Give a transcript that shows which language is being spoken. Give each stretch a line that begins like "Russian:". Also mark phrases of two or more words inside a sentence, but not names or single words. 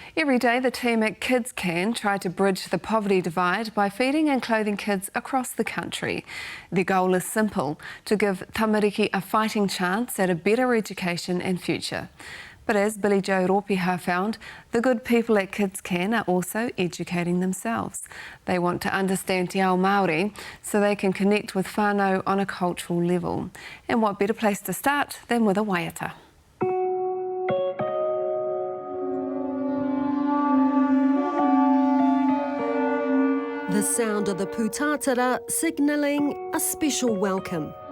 English: Every day, the team at KidsCan try to bridge the poverty divide by feeding and clothing kids across the country. Their goal is simple: to give tamariki a fighting chance at a better education and future. But as Billy Joe Ropiha found, the good people at KidsCan are also educating themselves. They want to understand
Māori: te ao Māori
English: so they can connect with whānau on a cultural level. And what better place to start than with a Waiata? The sound of the pūtātara signalling a special welcome.